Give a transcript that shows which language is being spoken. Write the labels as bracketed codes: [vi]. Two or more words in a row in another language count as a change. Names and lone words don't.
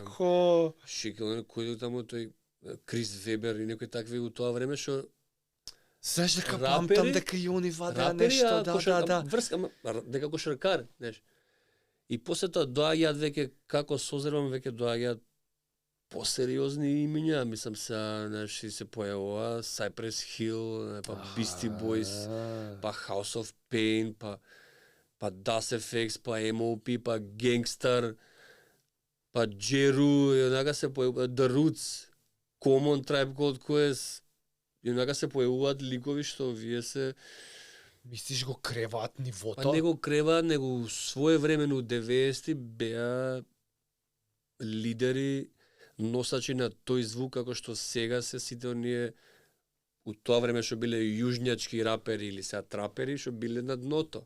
[mk] Shaquille O'Neal кој таму тој Крис Вебер и некои такви у тоа време што Знаеш дека Рапери- памтам дека и они вадеа рапери, нешто, а да, кошар- да. врска, дека кошаркар, знаеш. И после тоа доаѓаат веќе, како созревам, веќе доаѓаат посериозни имиња, мислам се, се појавува Cypress Hill, па Beastie Boys, па House of Pain, па Das FX, па M.O.P, па Gangstar, па Jeru, и онака се појавува The Roots, Common, Tribe Called Quest, и онака се појавуваат ликови што вие се Мислиш го креваат нивото? па него крева, него своевремено 90-ти беа лидери, носачи на тој звук како што сега се сите оние у тоа време што биле јужњачки рапери или сега трапери што биле на дното.